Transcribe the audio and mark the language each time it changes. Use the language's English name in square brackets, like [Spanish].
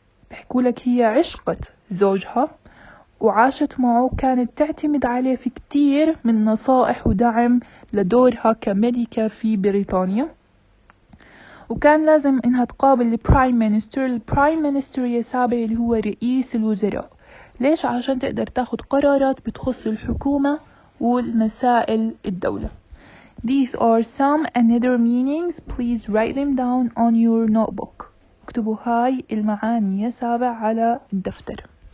[Arabic] بحكولك هي عشقت زوجها وعاشت معه، كانت تعتمد عليه في كتير من نصائح ودعم لدورها كملكة في بريطانيا. وكان لازم إنها تقابل البرايم مينستر يا سابع اللي هو رئيس الوزراء. ليش؟ عشان تقدر تاخد قرارات بتخص الحكومة والمسائل الدولة. [English] These are some and other meanings. Please write them down on your notebook. [Arabic] اكتبوا هاي المعاني يا سابع على الدفتر.